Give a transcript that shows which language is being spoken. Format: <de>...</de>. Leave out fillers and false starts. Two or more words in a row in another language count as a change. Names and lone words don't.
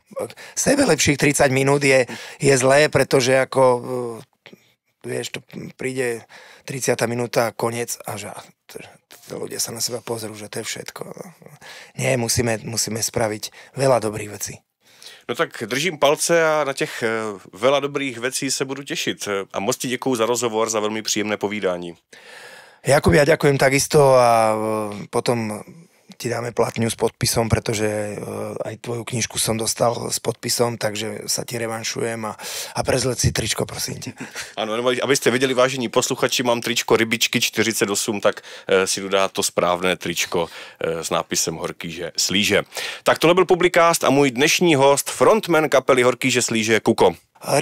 <sk>Sebe lepších 30 minút je zlé, pretože ako vieš, to príde 30. minúta, koniec a že ľudia sa na seba pozrú, že to je všetko. Nie, musíme spraviť veľa dobrých vecí.</sk> <cs>No tak držím palce a na těch</cs> <sk>veľa dobrých vecí</sk> <cs>se budu těšit. A moc ti děkuju za rozhovor, za velmi příjemné povídání.</cs> <sk>Jakub, ja ďakujem takisto a potom ti dáme platňu s podpisom, pretože aj tvoju knižku som dostal s podpisom, takže sa ti revanšujem a prezleď si tričko,</sk> <cs>prosím tě. Ano, abyste viděli, vážení posluchači, mám tričko Rybičky 48, tak si dodá to správné tričko s nápisem Horkýže Slíže. Tak tohle byl Publikást a můj dnešní host, frontman kapely Horkýže Slíže, Kuko.</cs>